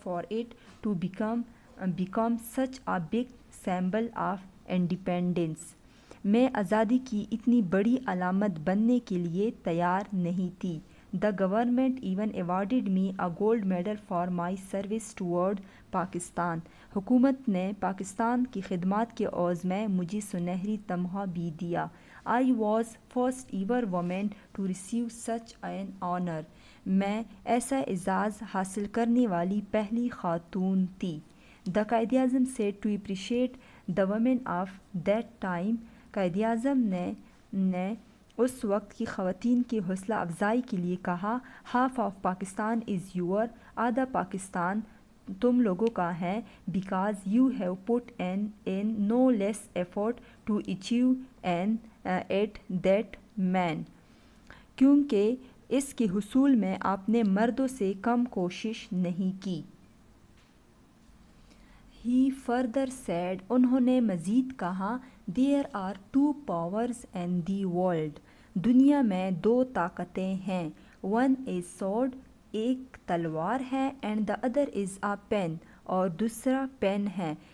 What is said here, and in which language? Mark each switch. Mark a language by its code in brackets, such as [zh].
[en] it to become such a big symbol of independence, [ur] میں آزادی کی اتنی بڑی علامت بننے کے لیے تیار نہیں تھی۔ [en] The government even awarded me a gold medal for my service toward Pakistan. [ur] حکومت نے پاکستان کی خدمات کے عوض میں مجھے سنہری تمغہ بھی دیا. [en] I was first ever woman to receive such an honor. [ur] میں ایسا اعزاز حاصل کرنے والی پہلی خاتون تھی. [en] The Quaid Azam said to appreciate the women of that time. [ur] Quaid Azam نے اس وقت کی خواتین کی حوصلہ افزائی کے لیے کہا, [en] half of Pakistan is your, [ur] آدھا پاکستان تم لوگوں کا ہے, [en] because you have put in no less effort to achieve it that man. [ur] کیونکہ اس کے حصول میں آپ نے مردوں سے کم کوشش نہیں کی. [en] He further said, [ur] انہوں نے مزید کہا, [en] there are two powers in the world. [ur] دنیا میں دو طاقتیں ہیں. [en] One is sword, [ur] ایک تلوار ہے, [en] and the other is a pen, [ur] اور دوسرا پین ہے.